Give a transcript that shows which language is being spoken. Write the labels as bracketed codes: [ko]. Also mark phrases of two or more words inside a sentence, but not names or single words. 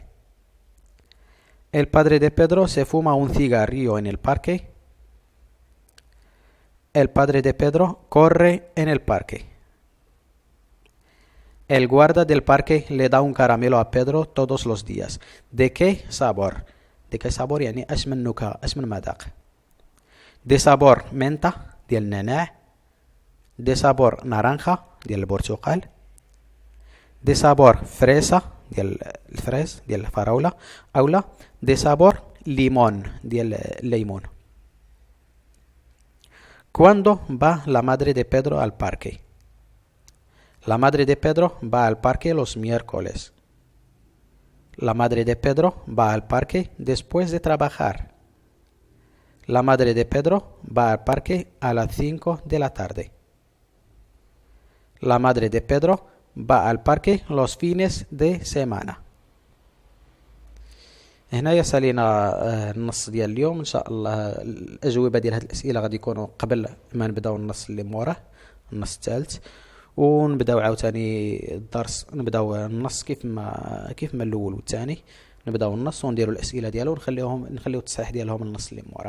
[es] El padre de Pedro se fuma un cigarrillo en el parque. El padre de Pedro corre en el parque. El guarda del parque le da un caramelo a Pedro todos los días. ¿De qué sabor? ¿De qué sabor? [ar] يعني اش من نكهة اش من مذاق. [es] De sabor menta [ar] ديال النعناع. [es] de sabor naranja [ar] ديال البرتقال. [es] de sabor fresa [ar] ديال الفريز ديال الفراولة. أولا [es] de sabor limón [ar] ديال الليمون. [es] ¿Cuándo va la madre de Pedro al parque? La madre de Pedro va al parque los miércoles. La madre de Pedro va al parque después de trabajar. La madre de Pedro va al parque a las 5 de la tarde. La madre de Pedro va al parque los fines de semana. [ar] هنايا سالينا النص ديال اليوم ان شاء الله. الاجوبه ديال هاد الاسئله غادي يكونوا قبل ما نبداو النص اللي موراه، النص الثالث. ونبداو عاوتاني الدرس، نبداو النص كيف ما الاول والثاني. نبداو النص ونديروا الاسئله ديالو، نخليو التصحيح ديالهم النص اللي موراه.